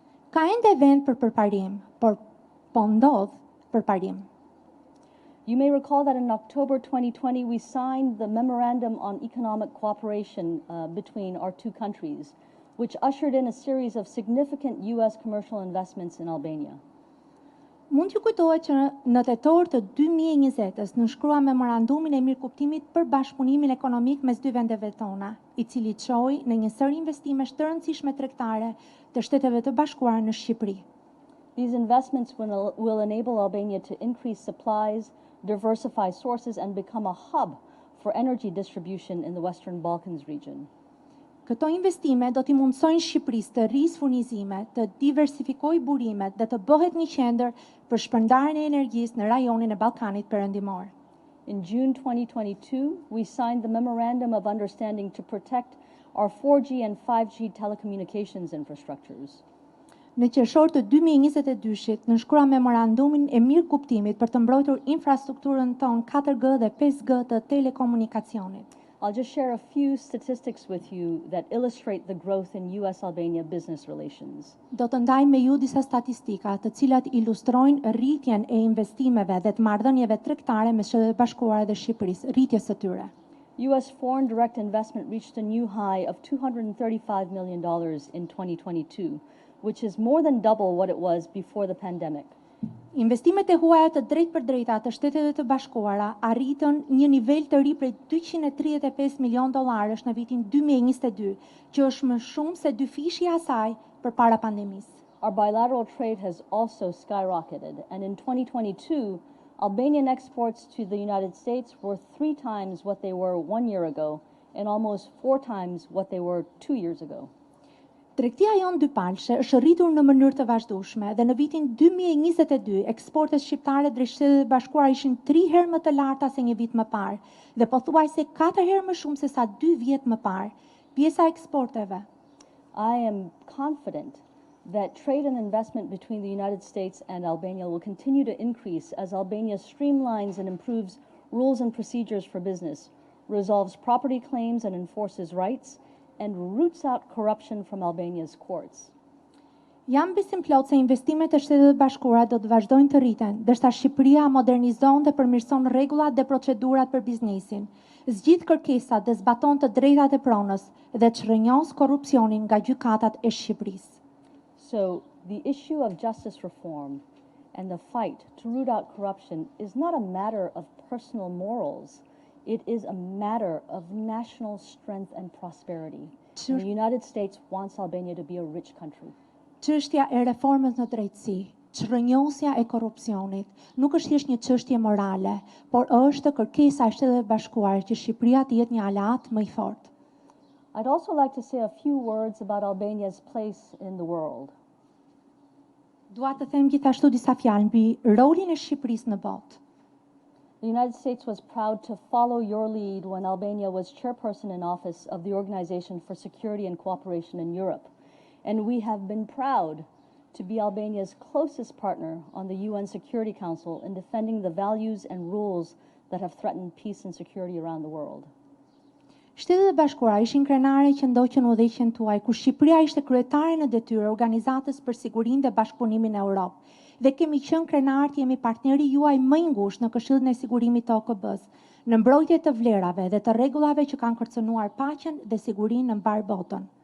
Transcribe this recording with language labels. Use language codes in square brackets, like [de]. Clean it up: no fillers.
[sq] Ka ende vend për përparim, por po ndodh përparim. [en] You may recall that in October 2020 we signed the Memorandum on Economic Cooperation between our two countries, which ushered in a series of significant U.S. commercial investments in Albania. [sq] Mund t'ju kujtohet që në tetor të 2020-s nënshkrua memorandumin e mirëkuptimit për bashkëpunimin ekonomik mes dy vendeve tona, i cili çoi në një sër investimesh të rëndësishme tregtare të Shteteve të Bashkuara në Shqipëri. [en] These investments will enable Albania to increase supplies, diversify sources, and become a hub for energy distribution in the Western Balkans region. [sq] Këto investime do t'i mundsojnë Shqipërisë të rrisë furnizime, të diversifikojë burimet dhe të bëhet një qendër për shpërndarjen e energjisë në rajonin e Ballkanit Perëndimor. [en] In June 2022, we signed the Memorandum of Understanding to protect our 4G and 5G telecommunications infrastructures. [sq] Në qershor të 2022-shit, nënshkrua memorandumin e mirëkuptimit për të mbrojtur infrastrukturën tonë 4G dhe 5G të telekomunikacionit. [en] I'll just share a few statistics with you that illustrate the growth in U.S.-Albania business relations. [sq] Do të ndaj me ju disa statistika të cilat ilustrojnë rritjen e investimeve dhe të marrëdhënieve tregtare mes Shtetit të Bashkuara dhe Shqipërisë, rritjes së tyre. [en] U.S. foreign direct investment reached a new high of $235 million in 2022, which is more than double what it was before the pandemic. [sq] Investimet e huaja të drejta të Shteteve të Bashkuara arritën një nivel të ri prej $235 milion në vitin 2022, që është më shumë se dyfishja e saj përpara pandemisë. [en] Our bilateral trade has also skyrocketed, and in 2022, Albanian exports to the United States were 3 times what they were 1 year ago, and almost 4 times what they were 2 years ago. [sq] Tregtia jonë dypalshe është rritur në mënyrë të vazhdueshme dhe në vitin 2022 eksportet shqiptare drejt Shteteve të Bashkuara ishin 3 herë më të larta se një vit më parë dhe pothuajse 4 herë më shumë se sa 2 vjet më parë. Pjesa e eksporteve. [en] I am confident that trade and investment between the United States and Albania will continue to increase as Albania streamlines and improves rules and procedures for business, resolves property claims and enforces rights, and roots out corruption from Albania's courts. [sq] Jam besim plot se investimet e Shtetit të Bashkuara do të vazhdojnë të rriten, ndërsa Shqipëria modernizon dhe përmirëson rregullat dhe procedurat për biznesin, zgjidh kërkesat dhe zbaton të drejtat e pronës dhe çrrënjos korrupsionin nga gjykatat e Shqipërisë. [en] So, the issue of justice reform and the fight to root out corruption is not a matter of personal morals. It is a matter of national strength and prosperity. The United States wants Albania to be a rich country. [sq] Çështja e reformës në drejtësi Çrrënjosja e korrupsionit nuk është thjesht një çështje morale, por është kërkesa e Shtetit Bashkuar që Shqipëria të jetë një aleat më i fortë. [en] I'd also like to say a few words about Albania's place in the world. [sq] Dua të them gjithashtu disa fjalë mbi rolin e Shqipërisë në botë. [en] The United States was proud to follow your lead when Albania was chairperson in office of the Organization for Security and Cooperation in Europe, and we have been proud to be Albania's closest partner on the UN Security Council in defending the values and rules that have threatened peace and security around the world. [sq] Shtetet e Bashkuara ishin krenare që ndoqën udhëheqjen tuaj, kur Shqipëria ishte kryetare në detyrë Organizatës për Sigurinë dhe Bashkëpunimin në Europë. Dhe kemi qenë krenar të jemi partneri juaj më i ngushtë në Këshillin e Sigurimit të OKB-s, në mbrojtje të vlerave dhe të rregullave që kanë kërcënuar paqen dhe sigurinë në mbar botën.